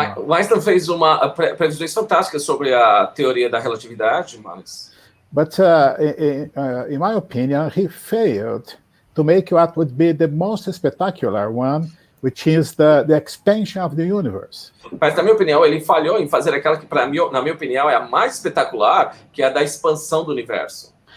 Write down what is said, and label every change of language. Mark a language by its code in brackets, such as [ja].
[pt] O Einstein fez uma previsões fantásticas sobre a teoria da relatividade, mas... [en] But in my opinion, he failed to make what would be the most spectacular one, which is the expansion of the universe. [pt] Mas, na minha opinião, ele falhou em fazer aquela que, na minha opinião, é a mais espetacular, que é a da expansão do universo.